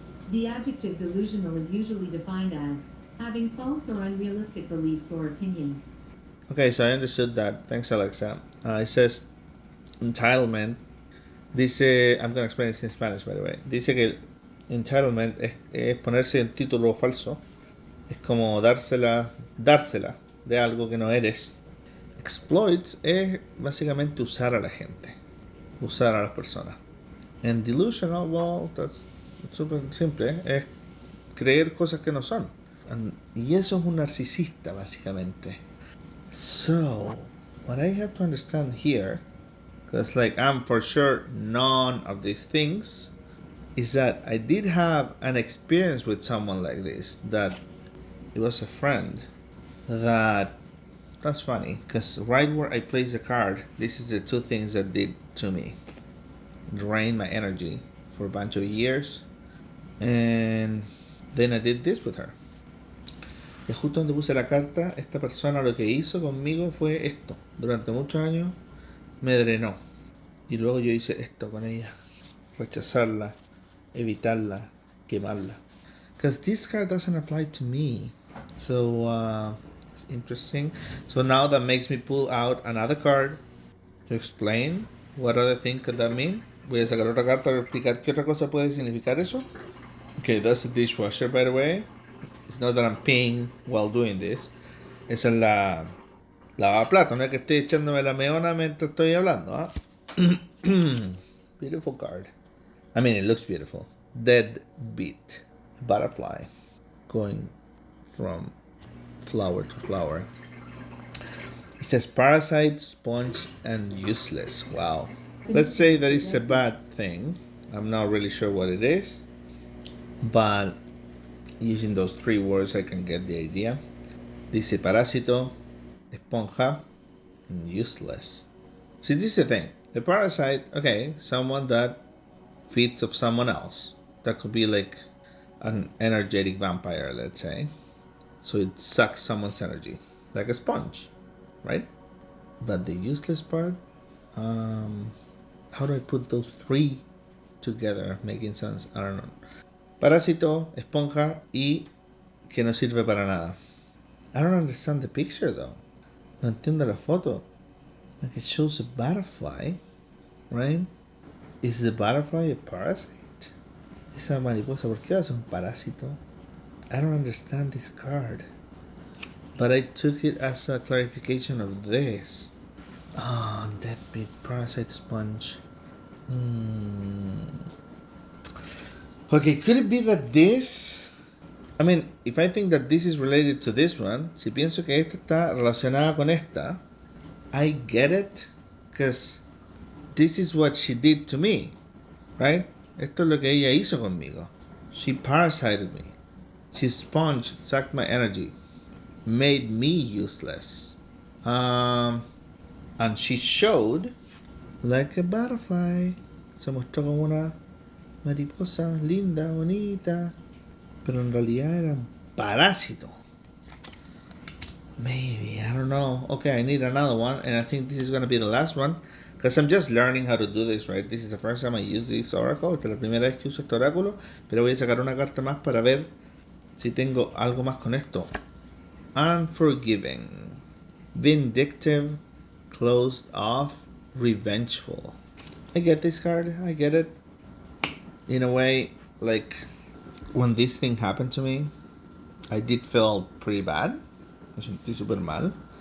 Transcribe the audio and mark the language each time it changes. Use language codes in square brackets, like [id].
[en] The adjective delusional is usually defined as having false or unrealistic beliefs or opinions. Okay, so I understood that. Thanks, Alexa. It says entitlement. Dice, I'm going to explain this in Spanish, by the way. [es] Dice que entitlement es ponerse un título falso. Es como dársela de algo que no eres. Exploits es básicamente usar a la gente. Usar a las personas. [en] And delusional, well, that's súper simple. [es] Es creer cosas que no son. Y eso es un narcisista, básicamente. [en] So, what I have to understand here, because like I'm for sure none of these things, is that I did have an experience with someone like this, that it was a friend that's funny, because right where I placed the card, this is the two things that did to me. Drained my energy for a bunch of years, and then I did this with her. [es] Y justo donde puse la carta, esta persona lo que hizo conmigo fue esto. Durante muchos años me drenó. Y luego yo hice esto con ella. Rechazarla, evitarla, quemarla. [en] Because this card doesn't apply to me. So, it's interesting. So now that makes me pull out another card to explain what other thing could that mean. [es] Voy a sacar otra carta para explicar qué otra cosa puede significar eso. [en] Okay, that's a dishwasher, by the way. It's not that I'm peeing while doing this. [es] Esa es la lavaplatos, no es que esté echándome la meona mientras estoy hablando. [en] Beautiful card. I mean, it looks beautiful. Deadbeat. Butterfly. Going from flower to flower. It says parasite, sponge, and useless. Wow. Let's say that it's a bad thing. I'm not really sure what it is. But using those three words, I can get the idea. [es] Dice parásito, esponja, [en] and useless. See, this is the thing. The parasite, okay, someone that feeds of someone else. That could be like an energetic vampire, let's say. So it sucks someone's energy, like a sponge, right? But the useless part, how do I put those three together, making sense? I don't know. [es] Parásito, esponja y que no sirve para nada. [en] I don't understand the picture though. [es] No entiendo la foto. [en] Like it shows a butterfly, right? Is the butterfly a parasite? [es] Esa mariposa, ¿por qué hace un parásito? [en] I don't understand this card. But I took it as a clarification of this. Oh, deadbeat parasite sponge. Okay, could it be that this I mean, if I think that this is related to this one, [es] si pienso que esta está relacionada con esta, [en] I get it, because this is what she did to me, right? [es] Esto es lo que ella hizo conmigo. [en] She parasited me. She sponged, sucked my energy, made me useless. And she showed like a butterfly. [es] Se mostró como una mariposa linda, bonita, pero en realidad era un parásito. [en] Maybe, I don't know. Okay, I need another one, and I think this is gonna be the last one, because I'm just learning how to do this, right? This is the first time I use this oracle. [es] Esta es la primera vez que uso este oráculo, pero voy a sacar una carta más para ver si tengo algo más con esto. [en] Unforgiving, vindictive, closed off, revengeful. I get this card. I get it. In a way, like when this thing happened to me, I did feel pretty bad. [es] Me sentí super mal.